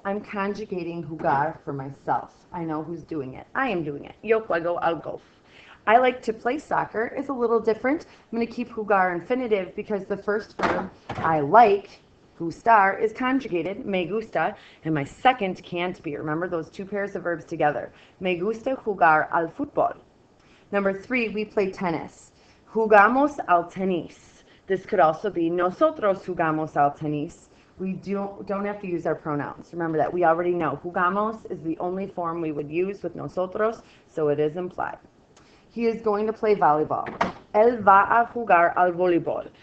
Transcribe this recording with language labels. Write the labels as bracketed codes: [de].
[en] I'm conjugating jugar for myself. I know who's doing it. I am doing it. [es] Yo juego al golf. [en] I like to play soccer is a little different. I'm going to keep jugar infinitive because the first verb, I like, gustar, is conjugated, [es] me gusta, [en] and my second can't be. Remember those 2 pairs of verbs together. [es] Me gusta jugar al fútbol. [en] Number 3, we play tennis. [es] Jugamos al tenis. [en] This could also be [es] nosotros jugamos al tenis. [en] We don't have to use our pronouns. Remember that. We already know jugamos is the only form we would use with nosotros, so it is implied. He is going to play volleyball. [es] Él va a jugar al voleibol.